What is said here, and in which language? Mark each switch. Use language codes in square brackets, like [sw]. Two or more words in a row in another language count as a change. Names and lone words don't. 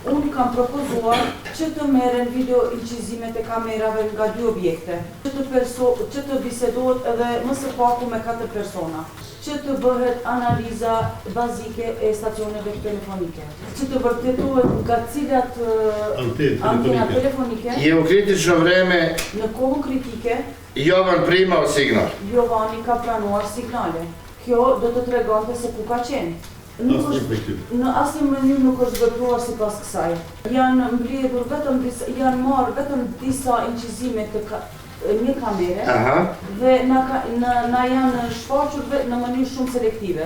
[sq] Unë kam propozuar që të merren video incizimet e kamerave nga 2 objekte, që të bisedohet edhe më së paku me 4 persona, që të bëhet analiza bazike e stacioneve telefonike, që të vërtetohet nga cilat antena telefonike. [sr] Je u kritično vreme [sq] Në kohën kritike, [sr] Jovan primao signal. [sq] Jovani ka pranuar signale. Kjo do të tregonte se ku ka qenë. Në asnjë mënyrë nuk është vepruar sipas kësaj. Janë mbledhur janë marrë vetëm disa incizime të një kamere dhe na janë shfaqur në mënyrë shumë selektive.